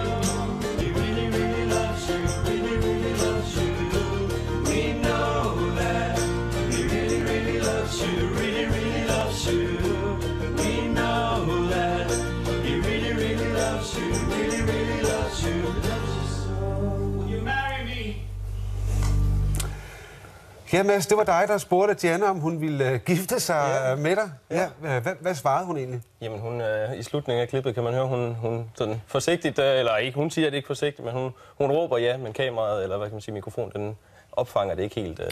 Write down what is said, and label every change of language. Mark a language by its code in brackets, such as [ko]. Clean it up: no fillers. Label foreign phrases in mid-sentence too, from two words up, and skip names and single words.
[en] He really, really loves you. Really, really loves you. We know that he really, really loves you. Really, really loves you. We know that he really, really loves you. Really, really loves you. Loves you so. Will you marry me? [da] Ja, Mads, det var dig, der spurgte Diana, om hun ville gifte sig med dig. Ja. Hvad svarede hun egentlig? Jamen, hun, i slutningen af klippet kan man høre, hun sådan forsigtigt, eller ikke, hun siger det ikke forsigtigt, men hun råber ja, men kameraet, eller hvad kan man sige, mikrofonen, den opfanger det ikke helt.